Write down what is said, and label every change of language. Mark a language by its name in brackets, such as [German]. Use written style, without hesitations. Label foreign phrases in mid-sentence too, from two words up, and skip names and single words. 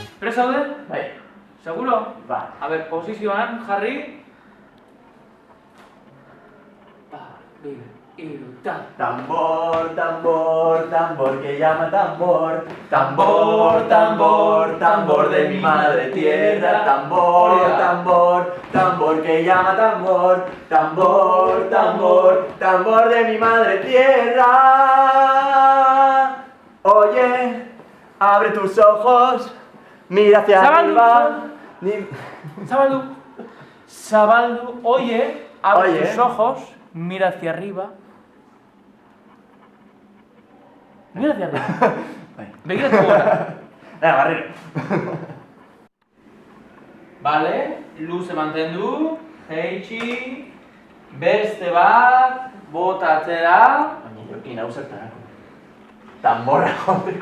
[Basque] zaude? Bai. Seguro? Ba. A ber, posizioan jarri. Bi, hiru, ta. [Spanish] Tambor, tambor, tambor que llama tambor. Tambor, tambor, tambor de mi madre tierra. Tambor, tambor, tambor que llama tambor. Tambor, tambor, tambor de mi madre tierra. Oye, abre tus ojos, mira hacia arriba. [Basque] Zabaldu. Zabaldu, [Spanish] oye, abre Oye. tus ojos, mira hacia arriba. Mira hacia arriba. [Basque] Begiratu gora. Venga, barriro. Vale, luze mantendu, jeitsi, beste bat, bota atzera. Baina jokin hau zertarako. Tambora joteko.